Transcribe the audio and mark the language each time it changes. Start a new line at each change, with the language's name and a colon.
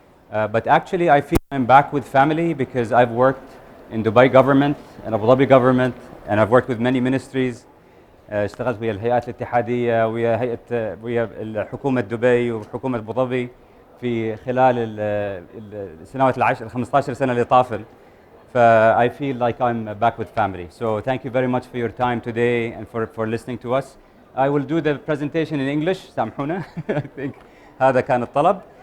English: But actually I feel I'm back with family because I've worked in Dubai government and Abu Dhabi government and I've worked with many ministries.
Arabic: اشتغلت ويا الهيئات الاتحادية ويا حكومة دبي وحكومة أبو ظبي في خلال السنوات ال 15 سنة اللي طافل.
English: I feel like I'm back with family. So thank you very much for your time today and for listening to us. I will do the presentation in English.
Arabic: سامحونا.
English: I think
Arabic: هذا كان الطلب.